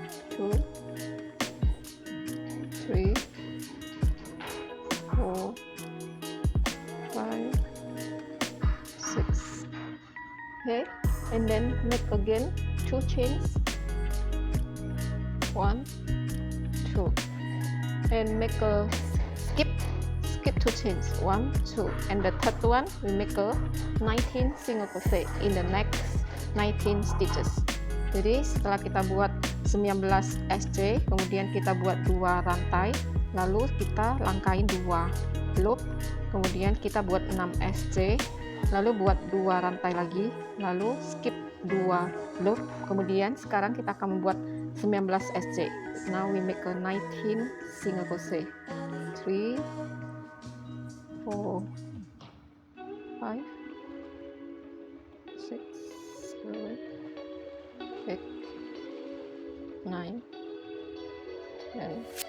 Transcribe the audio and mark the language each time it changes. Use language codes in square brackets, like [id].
[en] 2, 3, 4, 5, 6, okay, and then make again 2 chains, 1, 2, and make a skip 2 chains, 1, 2, and the third one we make a 19 single crochet in the next 19 stitches. [id] Jadi setelah kita buat 19 SJ, kemudian kita buat 2 rantai, lalu kita langkain 2 loop, kemudian kita buat 6 SJ, lalu buat 2 rantai lagi, lalu skip 2 loop, kemudian sekarang kita akan membuat 19 SJ. [en] Now we make a 19 single crochet, 3, 4, 5, 6, 7, 8, 9, 10,